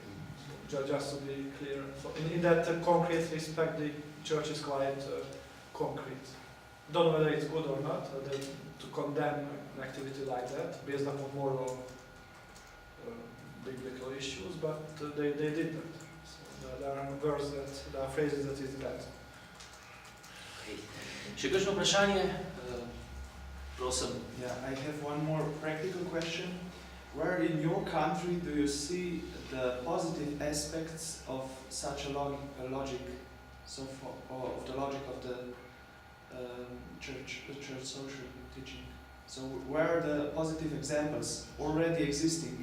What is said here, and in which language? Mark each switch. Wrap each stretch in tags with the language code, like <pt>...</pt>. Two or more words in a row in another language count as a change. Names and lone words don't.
<en>So just to be clear, so in that concrete respect, the church is quite concrete. Don't know whether it's good or not to condemn an activity like that based upon moral. Biblical issues, but they did that. So there are verses, there are phrases that is that.</en> <sl>Še kakšno vprašanje? Prosim.</sl> <en>Yeah, I have one more practical question. Where in your country do you see the positive aspects of such a logic, of the logic of the church social teaching? So where are the positive examples already existing?</en>